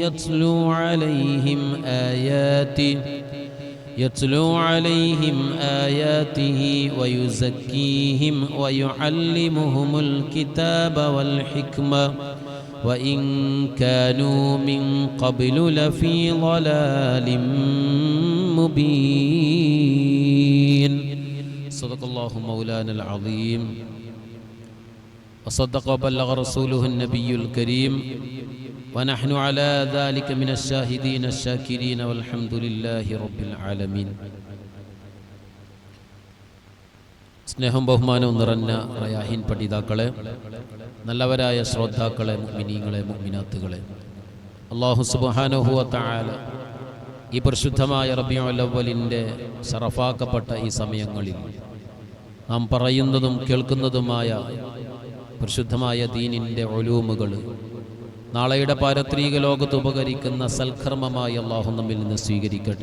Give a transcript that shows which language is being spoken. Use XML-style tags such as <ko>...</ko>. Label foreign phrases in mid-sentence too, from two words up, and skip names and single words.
<ar>يتلو عليهم آياته ويزكيهم ويعلمهم الكتاب والحكمة وإن كانوا من قبل لفي ضلال مبين. صدق الله مولانا العظيم وصدق وبلغ رسوله النبي الكريم ونحن على ذلك من الشاهدين الشاكرين والحمد لله رب العالمين.</ar> <ml>സ്നേഹം ബഹുമാനവും നിറഞ്ഞ റയാഹിൻ പഠിതാക്കളെ, നല്ലവരായ ശ്രോതാക്കളെ, മുഅ്മിനീങ്ങളെ, മുഅ്മിനാത്തുകളെ,</ml> <ar>الله سبحانه وتعالى</ar> <ml>ഈ പരിശുദ്ധമായ റബീഉൽ അവ്വലിൻ്റെ ശറഫാക്കപ്പെട്ട ഈ സമയങ്ങളിൽ നാം പറയുന്നതും കേൾക്കുന്നതുമായ പരിശുദ്ധമായ ദീനിൻ്റെ ഉലൂമുകൾ നാളെയുടെ പാരത്രിക ലോകത്ത് ഉപകരിക്കുന്ന സൽക്കർമ്മമായി അല്ലാഹു നമ്മിൽ നിന്ന് സ്വീകരിക്കട്ടെ.</ml>